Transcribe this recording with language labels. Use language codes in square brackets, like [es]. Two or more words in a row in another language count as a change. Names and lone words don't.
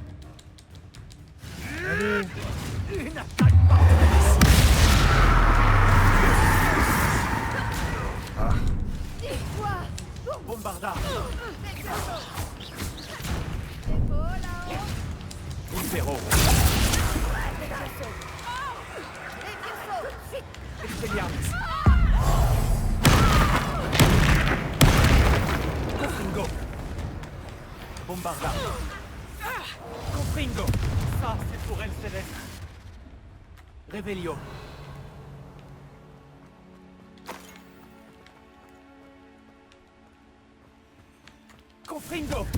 [fr] Une attaque par Dis-toi. Bombarda. Épaule à haut. Zéro. Expelliarmus. Confringo. Bombarda. Confringo. Ça, c'est pour elle, Céleste. Revelio. Confringo.